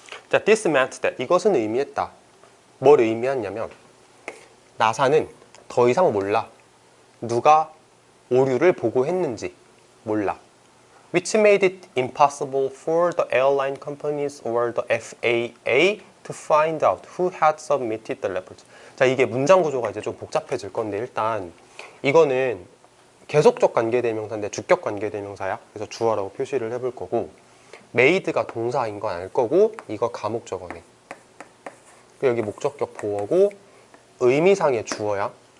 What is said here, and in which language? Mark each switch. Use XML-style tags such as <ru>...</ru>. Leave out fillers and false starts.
<en>자, this meant that.</en> <ko>이것은 의미했다. 뭘 의미했냐면 나사는 더 이상 몰라. 누가 오류를 보고했는지 몰라.</ko> <en>Which made it impossible for the airline companies or the FAA to find out who had submitted the report.</en> <ko>자, 이게 문장 구조가 이제 좀 복잡해질 건데 일단 이거는 계속적 관계대명사인데 주격 관계대명사야. 그래서 주어라고 표시를 해볼 거고 made가 동사인 건 알 거고 이거 가목적어네. 여기 목적격 보어고 의미상의 주어야.</ko>